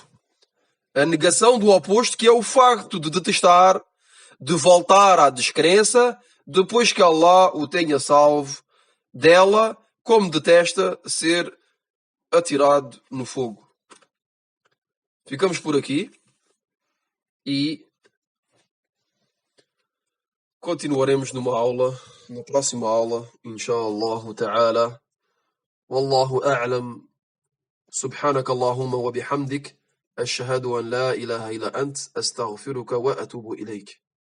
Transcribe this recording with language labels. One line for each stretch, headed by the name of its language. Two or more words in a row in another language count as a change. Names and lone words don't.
Portuguese: A negação do oposto, que é o facto de detestar, de voltar à descrença, depois que Allah o tenha salvo dela, como detesta ser atirado no fogo. Ficamos por aqui e continuaremos na próxima aula,
Arabic: إن شاء الله تعالى. والله أعلم. سبحانك اللهم وبحمدك أشهد أن لا إله إلا أنت أستغفرك وأتوب إليك